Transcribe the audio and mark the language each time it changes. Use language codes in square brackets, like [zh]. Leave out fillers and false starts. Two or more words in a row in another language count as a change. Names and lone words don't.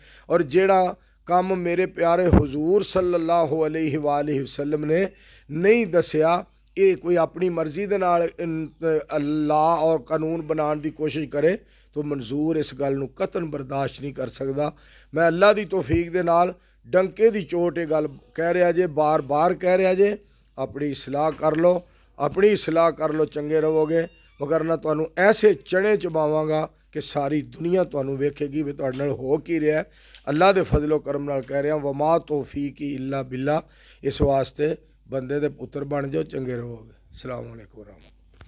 [pa] اور جیہڑا کم میرے پیارے حضور [ar] صلى الله عليه وسلم [pa] نے نہیں دسیا، یہ کوئی اپنی مرضی دے نال اللہ اور قانون بنانے کی کوشش کرے تو منظور اس گل نوں قطعاً برداشت نہیں کر سکتا. میں اللہ کی توفیق دے نال ڈنکے کی چوٹ یہ گل کہہ رہا جے، بار بار کہہ رہا جے، اپنی اصلاح کر لو، اپنی اصلاح کر لو، چنگے رہو گے. ورنہ تہانوں ایسے چنے چباواں گا کہ ساری دنیا تہانوں ویکھے گی بھی تہاڈے نال ہو کی رہا. اللہ دے فضل و کرم نال کہہ رہا, [ar] وما توفيقي إلا بالله. [pa] اس واسطے بندے دے پتر بن جاؤ، چنگے رہو گے. [ar] السلام عليكم.